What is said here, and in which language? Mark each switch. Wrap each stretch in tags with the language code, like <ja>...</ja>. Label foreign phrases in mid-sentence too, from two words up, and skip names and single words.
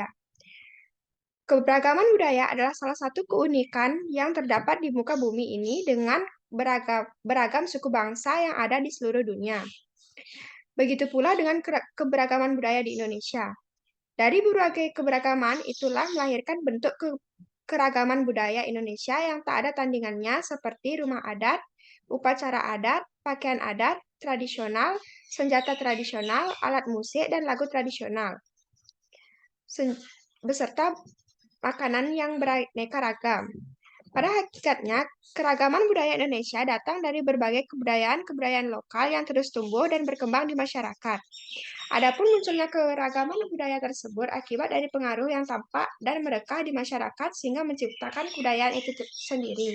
<id>Keberagaman budaya adalah salah satu keunikan yang terdapat di muka bumi ini dengan beragam suku bangsa yang ada di seluruh dunia. Begitu pula dengan keberagaman budaya di Indonesia. Dari berbagai keberagaman itulah melahirkan bentuk keragaman budaya Indonesia yang tak ada tandingannya seperti rumah adat, upacara adat, pakaian adat, tradisional, senjata tradisional, alat musik, dan lagu tradisional. Beserta makanan yang beraneka ragam. Pada hakikatnya, keragaman budaya Indonesia datang dari berbagai kebudayaan lokal yang terus tumbuh dan berkembang di masyarakat. Adapun munculnya keragaman budaya tersebut akibat dari pengaruh yang tampak dan merekah di masyarakat sehingga menciptakan kebudayaan itu sendiri.</id>